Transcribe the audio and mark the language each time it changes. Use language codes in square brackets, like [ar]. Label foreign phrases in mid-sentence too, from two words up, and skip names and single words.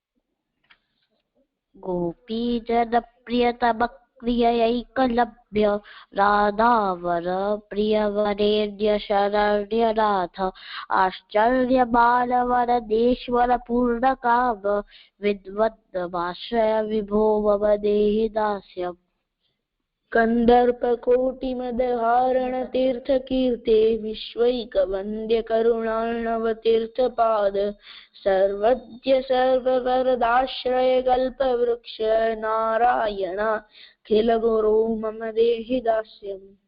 [sa] गोपीजन प्रियतम प्रियैकलभ्य राधावर प्रिय वरेण्य शरण्यनाथ आश्चर्य बालवरदेश्वर पूर्णकाम विद्वद्माश्रय विभो मम देहि दास्यम. कंदर्प कोटि मदहारण तीर्थ कीर्ते विश्वैक वन्द्य करुणार्णव तीर्थ पाद सर्वज्ञ सर्ववरदाश्रय कल्प वृक्ष नारायण खिल गुरु मम देहि दास्यम.